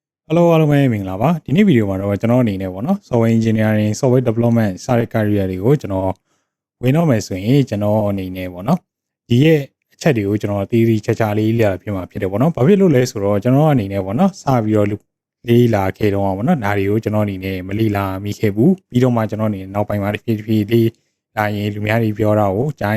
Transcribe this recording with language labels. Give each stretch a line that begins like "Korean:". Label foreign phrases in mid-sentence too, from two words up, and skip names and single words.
Burmese: Hello အားလုံးပဲမင်္ဂလာပါဒီနေ့ဗီဒီယိုမှာတော့ကျွန်တော်အနေနဲ့ပေါ့နော်
English: software engineering software development
Burmese: စတဲ့ career တွေကိုကျွန်တော်ဝင်တော့မယ်ဆိုရင်ကျွန်တော်အနေနဲ့ပေါ့နော်ဒီရဲ့အချက်တွေကိုကျွန်တော်တီးတီးချာချာလေးလေ့လာပြမှာဖြစ်တယ်ပေါ့နော်ဘာဖြစ်လို့လဲဆိုတော့ကျွန်တော်အနေနဲ့ပေါ့နော်စပြီးတော့လေးလာခဲ့တော့ပေါ့နော်ဒါတွေကိုကျွန်တော်အနေနဲ့မလေးလာမိခဲ့ဘူးပြီးတော့မှကျွန်တော်အနေနဲ့နောက်ပိုင်းမှာတစ်ဖြည်းဖြည်းလေးလာရင်လူများတွေပြောတာကိုကြား